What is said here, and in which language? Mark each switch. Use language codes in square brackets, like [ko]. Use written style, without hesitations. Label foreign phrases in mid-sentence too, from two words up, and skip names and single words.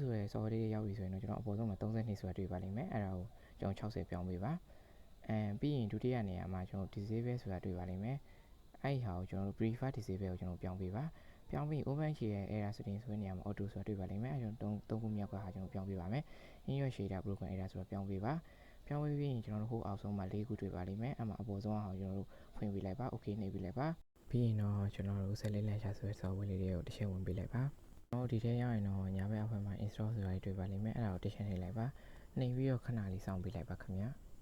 [my] ဆိုရဲ software လေးရောက်ပြီဆိုရင်တော့ကျွန်တော်အပေါ်ဆုံးမှာ32ဆိုတာတွေ့ပါလိမ့်မယ်အဲ့ဒါကိုကျွန်တော်60ပြောင်းပေးပါပြီးရင်ဒုတိယနေရာမှာကျွန်တော် disable ဆိုတာတွေ့ပါလိမ့်မယ်အဲ့ဒီဟာကိုကျွန်တော်တို့ [en] prefer disable [my] ကိုကျွန်တော်ပြောင်းပေးပါပြောင်းပြီး open ရှိရဲ့ [en] error setting [my] ဆိုတဲ့နေရာမှာ auto ဆိုတာတွေ့ပါလိမ့်မယ်အဲ့ကျွန်တော်သုံးခုမြောက်ကဟာကျွန်တော်ပြောင်းပေးပါမယ် [en] in your shader broken error [my] ဆိုတာပြောင်းပေးပါပြောင်းပေးပြီးရင်ကျွန်တော်တို့ဟိုအောက်ဆုံးမှာ၄ခုတွေ့ပါလိမ့်မယ်အဲ့မှာအပေါ်ဆုံးဟာကျွန်တော်တို့ဖွင့်ပေးလိုက်ပါ okay နှိပ်ပေးလိုက်ပါပြီးရင်တော့ကျွန်တော်တို့ Zelly Launcher ဆိုတဲ့ software လေးတွေကိုတစ်ချက်ဝင်ပေးလိုက်ပါကျွန်တော်ဒီထဲရောက်ရင်တော့ညာဘက်အောက်ဘက်မှာ install ဆိုတာတွေ့ပါလိမ့်မယ်အဲ့ဒါကိုတစ်ချက်နှိပ်လိုက်ပါနှိပ်ပြီးတော့ခဏလေးစောင့်ပေးလိုက်ပါခင်ဗျာ